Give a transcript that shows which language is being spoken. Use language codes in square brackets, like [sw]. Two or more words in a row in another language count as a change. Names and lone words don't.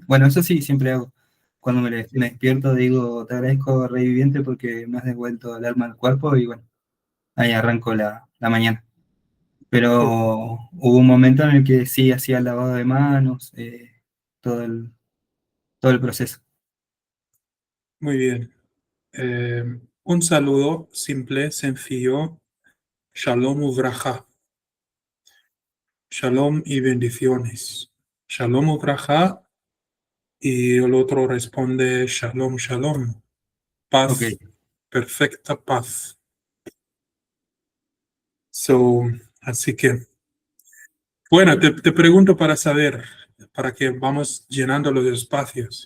[es] Bueno, eso sí, siempre hago. Cuando me despierto digo, te agradezco, Rey Viviente, porque me has devuelto el alma al cuerpo y bueno, ahí arranco la mañana. Ok, Pero hubo un momento en el que sí hacía el lavado de manos, todo todo el proceso. muy bien. Eh, un saludo simple, sencillo. [he] שלום וברכה. [es] Shalom y bendiciones. [he] שלום וברכה. [es] Y el otro responde [he] שלום, שלום. [es] Ok. Paz, perfecta paz. So, así que, bueno, te pregunto para saber, para que vamos llenando los espacios.